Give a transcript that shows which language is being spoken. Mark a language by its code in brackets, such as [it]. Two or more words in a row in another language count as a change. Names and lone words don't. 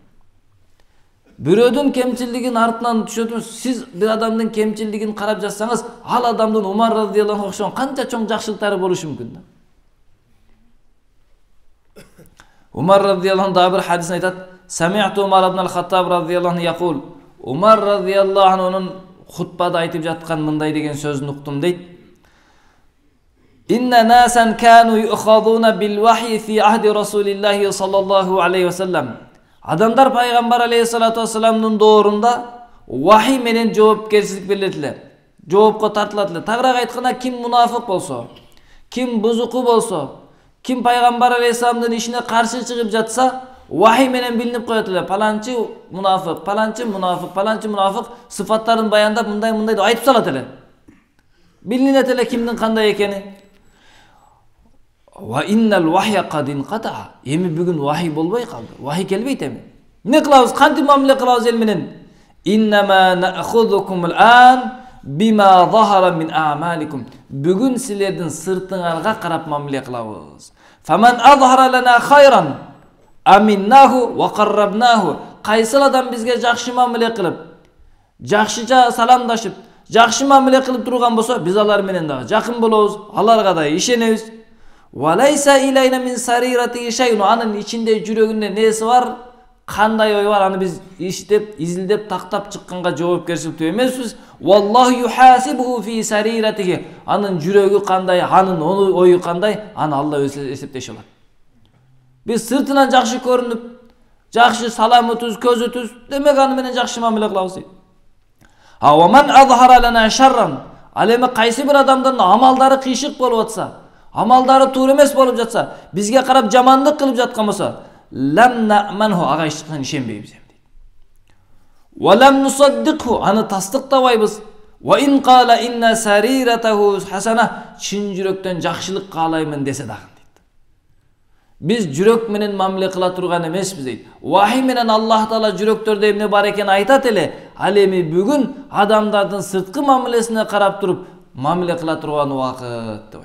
[ky] Бирөөдүн кемчилдигин артынан түшөтүңүз, сиз бир адамдын кемчилдигин карап жатсаңыз, ал адамдын Умар [ar] رضي الله عنه [ky] окшогон канча чоң жакшылыктары болушу мүмкүн да. Умар [ar] رضي الله عنه [ky] бир хадисин айтат. [ar] سمعت عمر بن الخطاب رضي الله عنه يقول. [ky] Умар [ar] رضي الله عنه [ky] хутбада айтып жаткан мындай деген сөзүн уктум дейт. [ar] إن ناسا كانوا يؤخذون بالوحي في عهد رسول الله صلى الله عليه وسلم. [ky] Адамдар пайгамбар [ar] عليه الصلاة والسلام [ky] доорунда вахи менен жоопкерчилик берилет эле. Жоопко тартылат эле. Тагыраак айтканда, ким мунафык болсо, ким бузуку болсо, ким пайгамбар алейхиссаламдын ишине каршы чыгып жатса, вахи менен билинип коет эле. Паланчы мунафык, паланчы мунафык, паланчы мунафык сыфаттарын баяндап мындай деп айтып салат эле. Билинет эле кимдин кандай экени. [ar] وإن الوحي قد انقطع. [ky] Эми бүгүн вахи болбой калды. Вахи келбейт эми. Не кылабыз? Кантип мамиле кылабыз эл менен? [ar] إنما نأخذكم الآن بما ظهر من أعمالكم. [ky] Бүгүн силердин сыртыңарга карап мамиле кылабыз. [ar] فمن أظهر لنا خيرا أمناه وقربناه. [ky] Кайсыл адам бизге жакшы мамиле кылып, жакшыча саламдашып, жакшы мамиле кылып турган болсо, биз алар менен дагы жакын болобуз, аларга да ишенебиз. [ar] وليس إلينا من سريرته شيء. [ky] Анын ичинде жүрөгүндө неси бар, кандай ой бар, аны биз иштеп, изилдеп, тактап чыкканга жоопкерчиликтүү эмеспиз. [ar] والله يحاسبه في سريرته. [ky] Анын жүрөгү кандай, анын ою кандай, аны Алла өзү эсептеши алат. Биз сыртынан жакшы көрүнүп, жакшы саламытыбыз, көзүтүбүз, демек аны менен жакшы мамиле кылабыз. [ar] ومن أظهر لنا شرا. [ky] Ал эми кайсы бир адамдын амалдары кыйшык болуп атса, амалдары туура эмес болуп жатса, бизге карап жамандык кылып жаткан болсо, [ar] لم نأمنه, [ky] ага ишкан ишенбейбиз дейт. [ar] ولم نصدقه, [ky] аны тастыктабайбыз. [ar] وإن قال إن سريرته حسنة, [ky] чын жүрөктөн жакшылык каалаймын десе дагы дейт. Биз жүрөк менен мамиле кыла турган эмеспиз дейт. Вахи менен Аллах Таала жүрөктөрдө эмне бар экенин айтат эле. Ал эми бүгүн адамдардын сырткы мамилесине карап туруп мамиле кыла турган убакыт деп айтат.